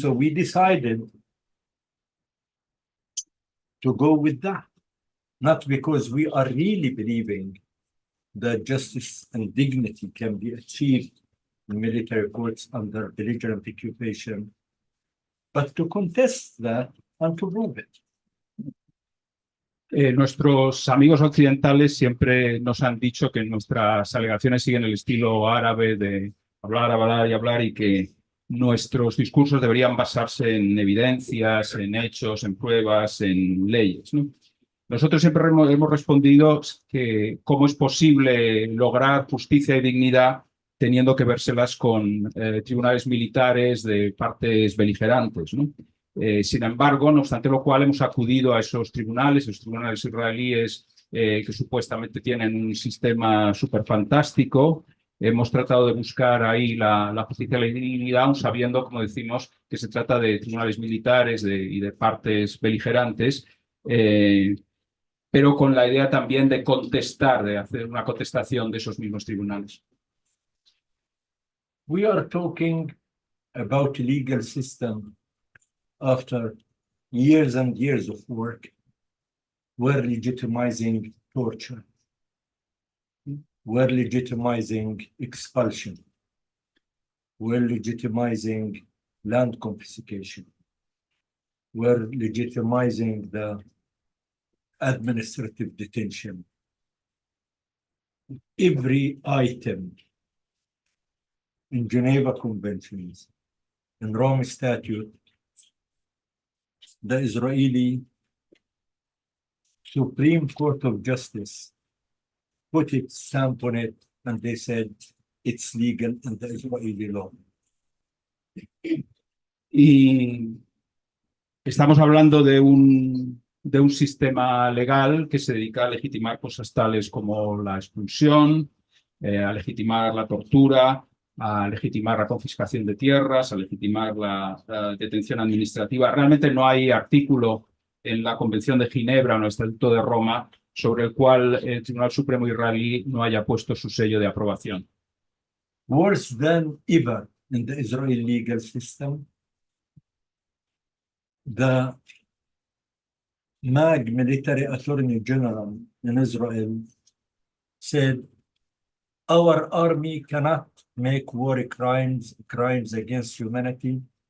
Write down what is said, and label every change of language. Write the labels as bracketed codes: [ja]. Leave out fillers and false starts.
[en] So we decided to go with that, not because we are really believing that justice and dignity can be achieved in military courts under belligerent occupation, but to contest that and to prove it. [es] Nuestros amigos occidentales siempre nos han dicho que nuestras alegaciones siguen el estilo árabe de hablar, hablar y hablar y que nuestros discursos deberían basarse en evidencias, en hechos, en pruebas, en leyes, ¿no? Nosotros siempre hemos respondido que cómo es posible lograr justicia y dignidad teniendo que vérselas con tribunales militares de partes beligerantes, ¿no? Sin embargo, no obstante lo cual, hemos acudido a esos tribunales, los tribunales israelíes que supuestamente tienen un sistema súper fantástico. Hemos tratado de buscar ahí la justicia y la dignidad, aun sabiendo, como decimos, que se trata de tribunales militares y de partes beligerantes, pero con la idea también de contestar, de hacer una contestación de esos mismos tribunales. [en] We are talking about a legal system after years and years of work. We're legitimizing torture. We're legitimizing expulsion. We're legitimizing land confiscation. We're legitimizing the administrative detention. Every item in Geneva Conventions, in Rome Statute, the Israeli Supreme Court of Justice put its stamp on it, and they said it's legal in the Israeli law. [es] Y estamos hablando de un sistema legal que se dedica a legitimar cosas tales como la expulsión, a legitimar la tortura, a legitimar la confiscación de tierras, a legitimar la detención administrativa. Realmente no hay artículo en la Convención de Ginebra o en el Estatuto de Roma sobre el cual el Tribunal Supremo israelí no haya puesto su sello de aprobación. [en] Worse than ever in the Israeli legal system, the MAG military attorney general in Israel said, our army cannot make war crimes against humanity